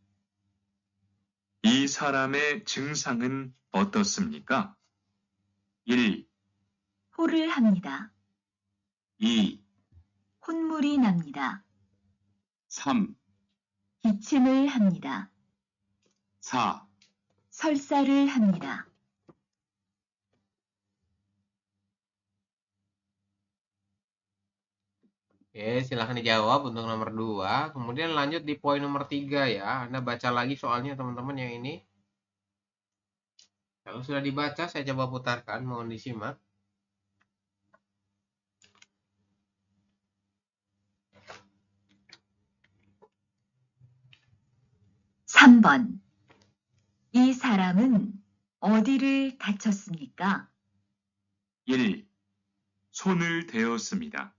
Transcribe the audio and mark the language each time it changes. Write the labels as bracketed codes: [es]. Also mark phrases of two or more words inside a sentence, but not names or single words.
[ko] 이 사람의 증상은 어떻습니까? 1. 토를 합니다. 2. 콧물이 납니다. 3. 기침을 합니다. 4. 설사를 합니다. [id] Oke, silahkan dijawab untuk nomor 2. Kemudian lanjut di poin nomor 3 ya. Anda baca lagi soalnya teman-teman yang ini. Kalau sudah dibaca, saya coba putarkan. Mohon disimak. [ko] (3번) 이 사람은 어디를 다쳤습니까? 1. 손을 대었습니다.